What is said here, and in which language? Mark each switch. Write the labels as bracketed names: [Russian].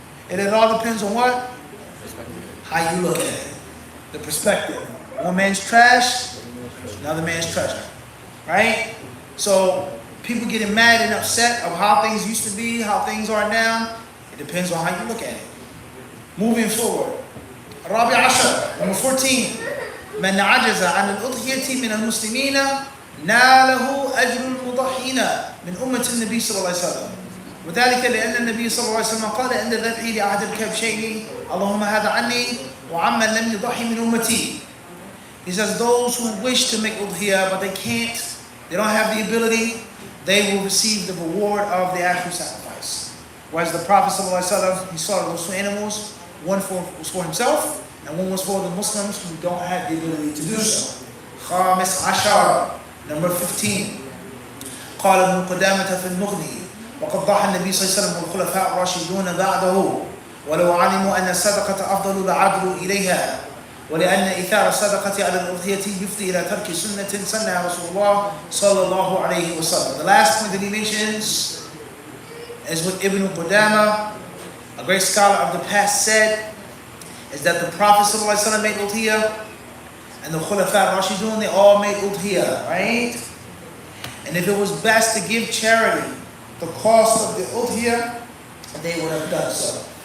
[English] And it all depends on what? How you look at it. The perspective. One man's trash, another man's treasure. Right? So, people getting mad and upset of how things used to be, how things are now. It depends on how you look at it. Moving forward. Rabi Ashar, number 14. [Arabic] من عجز عن الأضحية من المسلمين ناله أجر المضحين من أمة النبي صلى الله عليه وسلم. وذلك لأن النبي صلى الله عليه وسلم قال عند ذبحه لأحد الكبشين اللهم هذا عني وعمن لم يضحي من أمتي. [English] He says those who wish to make udhiyah but they can't, they don't have the ability, they will receive the reward of the actual sacrifice. Whereas the Prophet ﷺ, he slaughtered those 2 animals, one was for himself and one was for the Muslims who don't have the ability to do so. [Arabic] خامس عشر, [English] number 15. [Arabic] قال ابن قدامة في المغني وقد ضحى النبي صلى الله عليه وسلم والخلفاء الراشدون بعده ولو علموا أن الصدقة أفضل لعدلوا إليها ولأن إثار الصدقة على الأضحية يفضي إلى ترك سنة سنها رسول الله صلى الله عليه وسلم. [English] The last point that he mentions is what Ibn Qudama, a great scholar of the past, said, is that the Prophet sallallahu alaihi wasallam made udhiyah and the Khulafa Rashidun, they all made udhiyah, right? And if it was best to give charity the cost of the udhiyah, they would have done so.